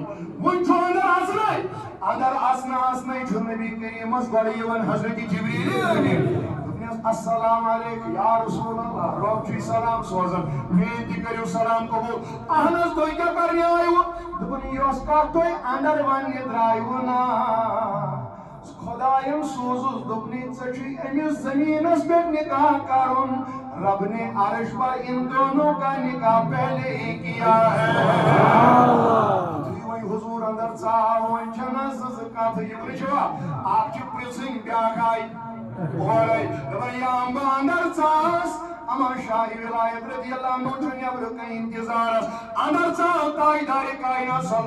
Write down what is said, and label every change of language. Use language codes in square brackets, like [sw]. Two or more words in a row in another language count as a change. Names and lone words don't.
[ks] وۄنۍ چھُ اندر اژنَے چھُ نبی کریٖمس گۄڈٕ یِوان حضرت جبریٖل دوٚپنس [ar] السلام علیکم یا رسول اللہ [ks] رۄب چھُے سلام سوزان میٛٲنۍ تہِ کٔرِو سلام قبوٗل اہن حظ تُہۍ کیٛاہ کرنہِ آیوٕ دوٚپُن یۄس کتھ تُہۍ اندر وننہِ درٛایوٕ نا خۄداین سوٗزُس دوٚپنٕے ژےٚ چھُے أمِس زٔمیٖنس پٮ۪ٹھ نکاح کرُن [ur] رب نے عرش پر ان دونوں کا نکاح پہلے ہی کیا ہے [ks] وۄنۍ حضور اندر ژاو وۄنۍ چھنہٕ زٕ کتھٕ یِم چھِوا اکھ چھِ پرژھٕنۍ بیٛاکھ آیہِ اورَے دپان یا بہٕ اندر ژاس اما شاہِ ولایت [ar] رضی اللہ عنہ [ks] چھُ نیبرٕ کَنۍ انتظارس اندر ژاو تاجدارِ کائنات صلی